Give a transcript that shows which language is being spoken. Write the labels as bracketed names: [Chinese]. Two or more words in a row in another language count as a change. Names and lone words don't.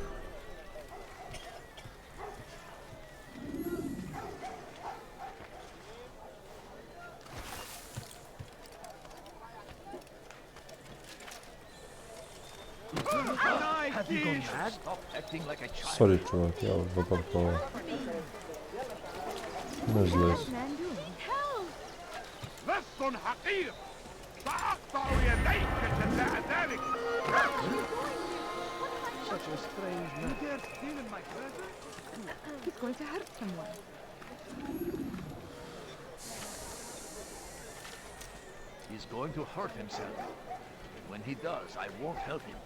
[English] Have you gone mad? Stop acting like a child. [Ukrainian] Сорі, чувак, я випадково. Не злись. [Arabic] لست حقير سأقطع يديك جزاء ذلك. [English] Such a strange man. You dare steal in my presence? He's going to hurt someone. He's going to hurt himself. When he does, I won't help him.